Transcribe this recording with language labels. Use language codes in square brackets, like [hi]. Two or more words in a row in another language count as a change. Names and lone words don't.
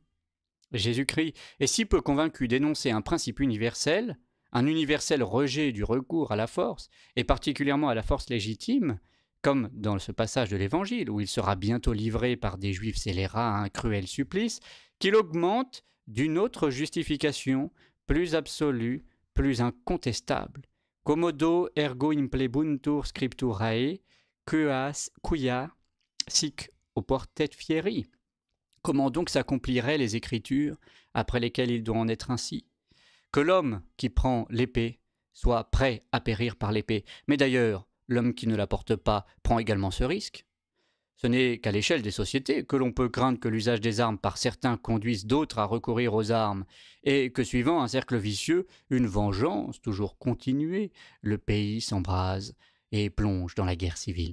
[fr] Jésus-Christ est si peu convaincu d'énoncer un principe universel, un universel rejet du recours à la force, et particulièrement à la force légitime, comme dans ce passage de l'Évangile, où il sera bientôt livré par des Juifs scélérats à un cruel supplice, qu'il augmente d'une autre justification, plus absolue, plus incontestable. [la] Commodo ergo implebuntur scripturae, quia sic oportet fieri. [fr] Comment donc s'accompliraient les Écritures après lesquelles il doit en être ainsi? Que l'homme qui prend l'épée soit prêt à périr par l'épée. Mais d'ailleurs, l'homme qui ne la porte pas prend également ce risque. Ce n'est qu'à l'échelle des sociétés que l'on peut craindre que l'usage des armes par certains conduise d'autres à recourir aux armes, et que suivant un cercle vicieux, une vengeance toujours continuée, le pays s'embrase et plonge dans la guerre civile.